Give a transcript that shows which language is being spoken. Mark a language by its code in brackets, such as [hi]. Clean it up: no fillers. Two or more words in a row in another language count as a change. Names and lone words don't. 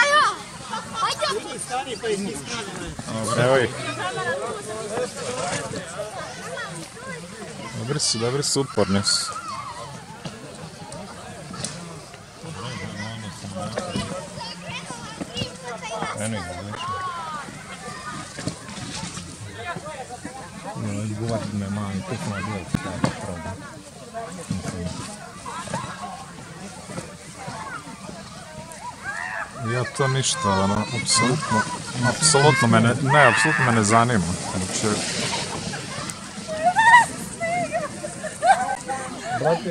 [sr] Evo ih. Dobri su, uporni su. Eno ih, [ru] Говорит мне, мама, ты молодец, так, правда. [sr] Ja to ništa, ono, apsolutno me ne zanima. Znači... Brate.